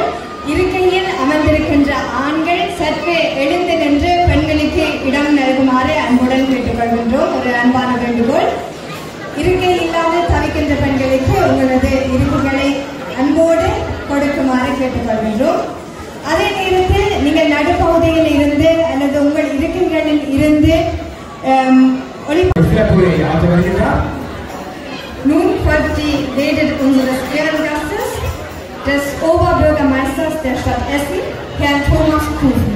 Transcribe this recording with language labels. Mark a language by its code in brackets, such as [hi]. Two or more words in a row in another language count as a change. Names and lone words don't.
[ta] இருக்கையில் அமர்ந்திருக்கின்ற ஆண்கள் சற்றே எழுந்து நின்று பெண்களுக்கு இடம் நல்குமாறு அன்புடன் கேட்டுக்கொள்கின்றோம். ஒரு அன்பான வேண்டுகோள். இருக்கை இல்லாது தவிக்கின்ற பெண்களுக்கு உங்களது இருப்புகளை அன்போடு கொடுக்குமாறு கேட்டுக்கொள்கின்றோம். அதே நேரத்தில் நீங்கள் நடுப்பகுதியில் இருந்து அல்லது உங்கள் இருக்கைகளில் இருந்து [de] Nun folgt die Rede unseres Ehrengastes, des Oberbürgermeisters der Stadt Essen, Herrn Thomas Kusen.